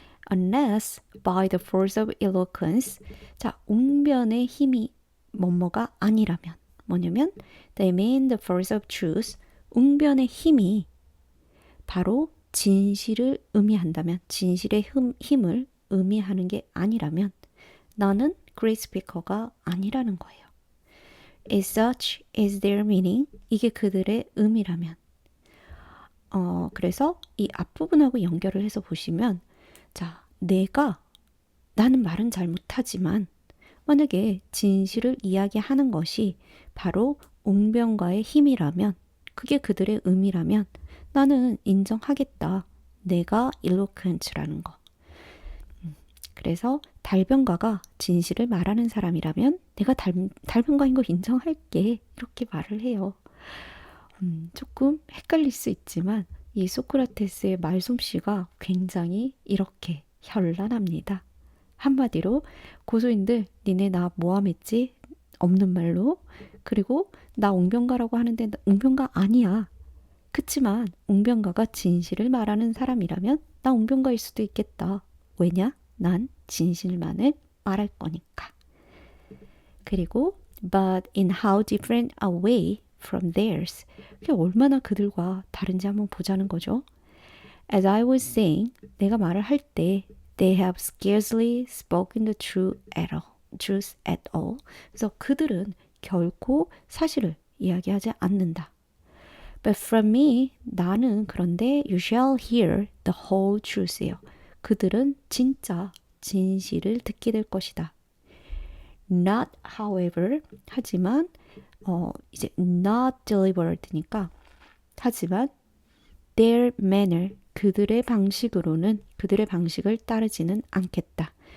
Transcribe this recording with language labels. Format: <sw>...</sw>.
<en>Unless by the force of eloquence</en> <ko>자 웅변의 힘이 뭐뭐가 아니라면 뭐냐면</ko> <en>they mean the force of truth</en> <ko>웅변의 힘이 바로 진실을 의미한다면 진실의 힘을 의미하는 게 아니라면 나는</ko> <en>great speaker</en> <ko>가 아니라는 거예요.</ko> <en>As such is their meaning.</en> <ko>이게 그들의 의미라면. 그래서 이 앞부분하고 연결을 해서 보시면 자, 나는 말은 잘 못하지만 만약에 진실을 이야기하는 것이 바로 웅변가의 힘이라면 그게 그들의 의미라면 나는 인정하겠다. 내가 eloquent라는 거. 그래서 달변가가 진실을 말하는 사람이라면 내가 달변가인 거 인정할게 이렇게 말을 해요. 조금 헷갈릴 수 있지만 이 소크라테스의 말솜씨가 굉장히 이렇게 현란합니다. 한마디로 고소인들 니네 나 모함했지? 없는 말로 그리고 나 웅변가라고 하는데 나 웅변가 아니야. 그치만 웅변가가 진실을 말하는 사람이라면 나 웅변가일 수도 있겠다. 왜냐? 난 진실만을 말할 거니까.</ko> <en>그리고 but in how different a way from theirs.</en> <ko>그게 얼마나 그들과 다른지 한번 보자는 거죠.</ko> <en>As I was saying,</en> <ko>내가 말을 할 때</ko> <en>they have scarcely spoken the truth at all.</en> <ko>그래서 그들은 결코 사실을 이야기하지 않는다.</ko> <en>But from me,</en> <ko>나는 그런데</ko> <en>you shall hear the whole truth예요.</en> <ko>그들은 진짜 진실을 듣게 될 것이다.</ko> <en>Not however,</en> <ko>하지만 이제</ko> <en>not delivered</en> <ko>니까 하지만</ko> <en>their manner,</en> <ko>그들의 방식으로는 그들의 방식을 따르지는 않겠다.</ko>